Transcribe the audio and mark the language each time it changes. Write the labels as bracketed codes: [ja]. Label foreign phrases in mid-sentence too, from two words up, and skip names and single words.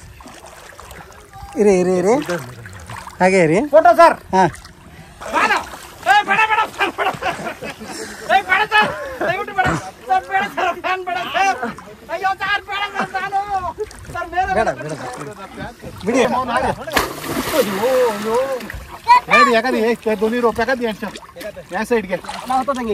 [kn] ಇರಿ ಹಾಗೆ ಇರಿ. ಫೋಟೋ ಸರ್. ಹಾಂ, ಬಿಡಿ. [mr] दोन्ही रोप्या का द्यायच्या या साईडಗೆ [kn] ಈಗ